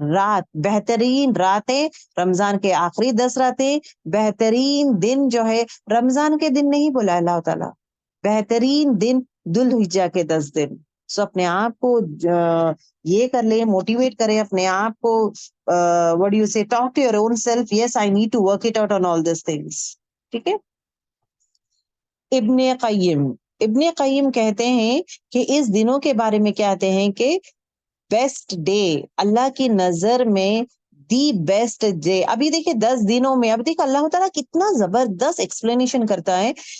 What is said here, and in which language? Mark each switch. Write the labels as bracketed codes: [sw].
[ur] رات بہترین راتیں رمضان کے آخری 10 راتیں، بہترین دن جو ہے رمضان کے دن نہیں بولا اللہ تعالیٰ، بہترین دن دلحجہ کے 10 دن. سو اپنے آپ کو یہ کر لیں، موٹیویٹ کریں اپنے آپ کو. [en] what do you say, talk to your own self, yes I need to work it out on all these things. [ur] ٹھیک ہے. ابن قیم کہتے ہیں کہ اس دنوں کے بارے میں کہتے ہیں کہ بیسٹ ڈے اللہ کی نظر میں دی بیسٹ ڈے. ابھی دیکھیں 10 دنوں میں، اب دیکھیں اللہ تعالیٰ کتنا زبردست ایکسپلینیشن کرتا ہے.